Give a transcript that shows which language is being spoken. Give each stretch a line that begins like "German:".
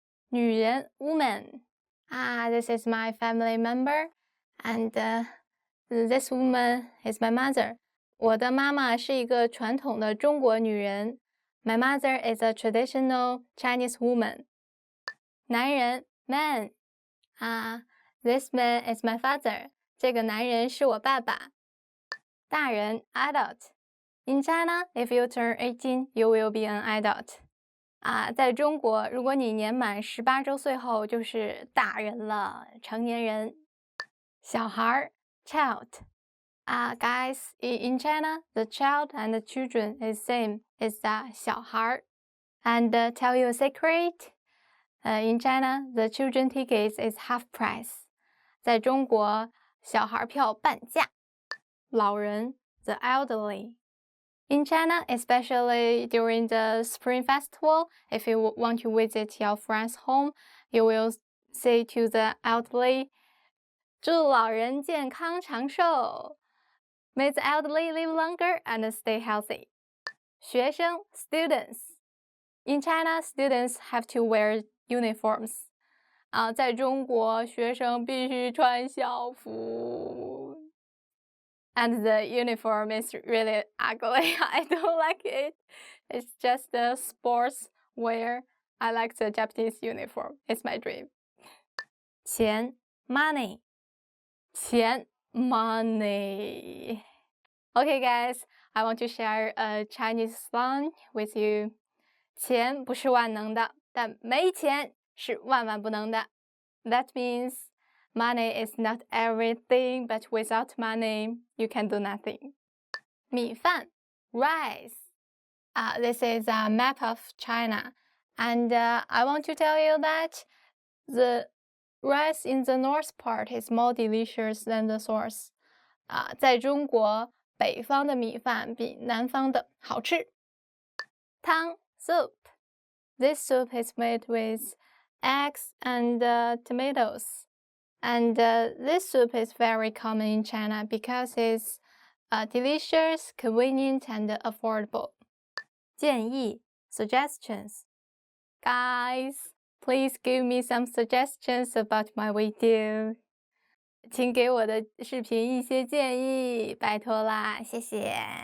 English: 女人 woman this is my family member and this woman is my mother
Chinese: 我的妈妈是一个传统的中国女人
English: My mother is a traditional Chinese woman 男人 man this man is my father
Chinese: 这个男人是我爸爸
English: 大人 adult In China, if you turn 18, you will be an adult.
Chinese: 在中国，如果你年满18周岁后，就是大人了，成年人。
English: 小孩 child. Guys, in China, the child and the children is same. It's 小孩 And tell you a secret. In China, the children tickets is half price.
Chinese: 在中国，小孩票半价。
English: 老人 the elderly.In China, especially during the Spring Festival, if you want to visit your friend's home, you will say to the elderly,
Chinese: 祝老人健康长寿
English: May the elderly live longer and stay healthy. 学生 students. In China, students have to wear uniforms.
Chinese: 在中国，学生必须穿校服。
English: And the uniform is really ugly. I don't like it. It's just a sports wear. I like the Japanese uniform. It's my dream. 钱 money. 钱 money. Okay, guys, I want to share a Chinese slang with you.
Chinese: 钱不是万能的，但没钱是万万不能的。
English: That means...Money is not everything, but without money, you can do nothing. 米饭 rice. This is a map of China. And I want to tell you that the rice in the north part is more delicious than the south.
Chinese: 在中国，北方的米饭比南方的好吃。
English: 汤 soup. This soup is made with eggs and tomatoes.And this soup is very common in China because it's delicious, convenient, and affordable. 建议 suggestions. Guys, please give me some suggestions about my video.
Chinese: 请给我的视频一些建议，拜托啦，谢谢。